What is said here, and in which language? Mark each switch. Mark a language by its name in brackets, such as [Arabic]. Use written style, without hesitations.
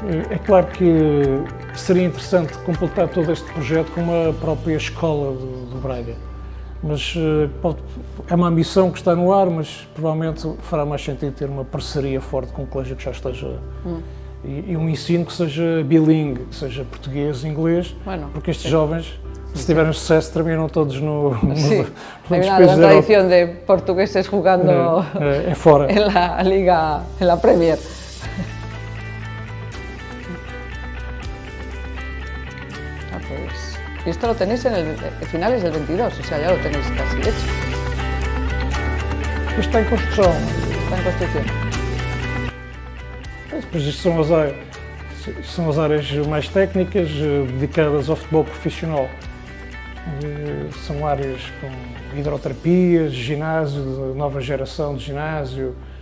[Portuguese] É claro que seria interessante completar todo este projeto com uma própria escola de Braga. Mas é uma ambição que está no ar, mas provavelmente fará mais sentido ter uma parceria forte com um colégio que já esteja... E um ensino que seja bilingue, que seja português e inglês, porque estes jovens, se tiverem sucesso, terminam todos no [Spanish] Sí, hay una gran tradición de portugueses jugando [Portuguese] fora. [Spanish] en la Liga, en la Premier. Pues, y esto lo tenéis en finales del 22, o sea, ya lo tenéis casi hecho. [Portuguese] Isto está em construção. [Spanish] Está en construcción. [Portuguese] Depois isto são as áreas mais técnicas dedicadas ao futebol profissional. São áreas com hidroterapias, ginásio, de nova geração de ginásio.